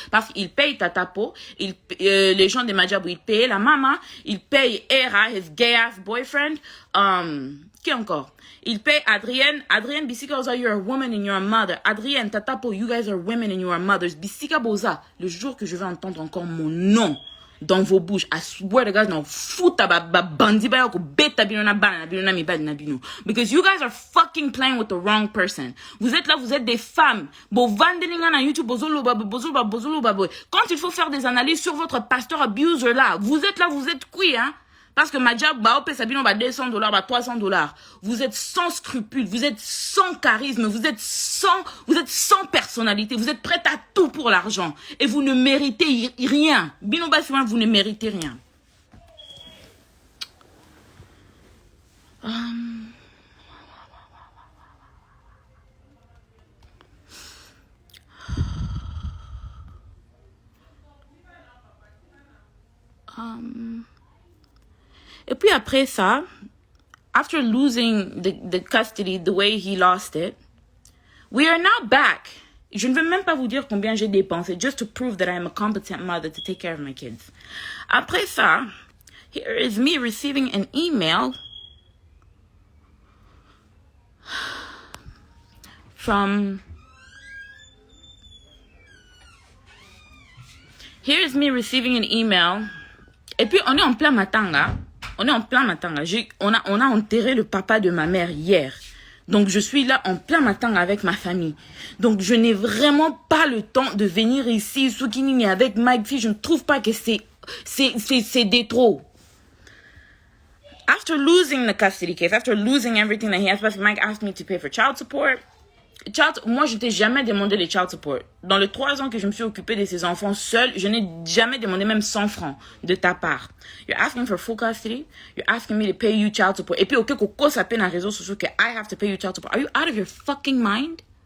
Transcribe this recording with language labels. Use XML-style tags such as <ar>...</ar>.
<fr>Parce qu'il paye Tatapo, les gens de Madjabou, ils payent la maman, ils payent Era,</fr> <en>his gay ass boyfriend,</en> <fr>qui encore? Il paye</fr> <en>Adrienne, Bisika Boza, you're a woman and you're a mother. Adrienne, Tatapo, you guys are women and you are mothers.</en> <ln>Bisika Boza,</ln> <fr>le jour que je vais entendre encore mon nom dans vos bouches,</fr> <en>I swear to God,</en> <ln>non, fouta bandi ba ko beta binona bana binona mi bad na bino.</ln> <en>Because you guys are fucking playing with the wrong person.</en> <fr>Vous êtes là, vous êtes des femmes.</fr> <ln>Bo vandelinga na YouTube, bozolo babo.</ln> <fr>Quand il faut faire des analyses sur votre pasteur abuser là, vous êtes là, vous êtes qui, hein? Parce que Madja, Baopé Sabino, $200, $300. Vous êtes sans scrupules, vous êtes sans charisme, vous êtes sans personnalité, vous êtes prête à tout pour l'argent. Et vous ne méritez rien. Bino Bassima, vous ne méritez rien. Et puis après ça,</fr> <en>after losing the custody the way he lost it, we are now back.</en> <fr>Je ne vais même pas vous dire combien j'ai dépensé</fr> <en>just to prove that I am a competent mother to take care of my kids.</en> <fr>Après ça,</fr> <en>here is me receiving an email from... Here is me receiving an email.</en> <fr>Et puis on est en plein matanga. On a enterré le papa de ma mère hier. Donc, je suis là en plein matin avec ma famille. Donc, je n'ai vraiment pas le temps de venir ici, Soukinini, avec Mike. Je ne trouve pas que c'est des trop.</fr> <en>After losing the custody case, after losing everything that he has, Mike asked me to pay for child support.</en> <fr>Moi, je t'ai jamais demandé les child support. Dans les 3 ans que je me suis occupée de ces enfants seule, je n'ai jamais demandé même 100 francs de ta part.</fr> <en>You're asking for full custody. You're asking me to pay you child support.</en> <fr>Et puis, ok, koko ça peine en réseau social que</fr> <en>I have to pay you child support. Are you out of your fucking mind?</en>